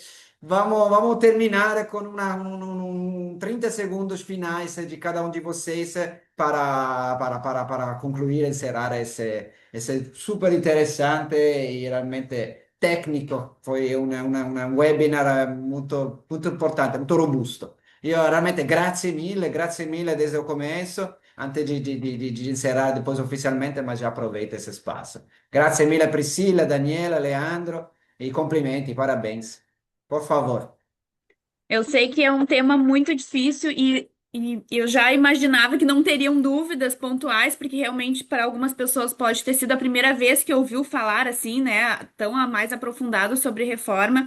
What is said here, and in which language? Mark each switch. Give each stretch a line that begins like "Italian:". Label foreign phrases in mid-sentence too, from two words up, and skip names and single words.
Portuguese: Vamos terminar com 30 segundos finais de cada um de vocês para concluir, encerrar esse super interessante e realmente técnico. Foi um webinar muito importante, muito robusto. Io realmente
Italian: grazie mille
Portuguese: desde o começo antes de encerrar depois oficialmente, mas já aproveita esse espaço.
Italian: Grazie mille
Portuguese: Priscila, Daniela, Leandro, e cumprimenti, parabéns. Por favor. Eu sei que é um tema muito difícil e eu já imaginava que não teriam dúvidas pontuais, porque realmente para algumas pessoas pode ter sido a primeira vez que ouviu falar assim, né, tão a mais aprofundado sobre reforma.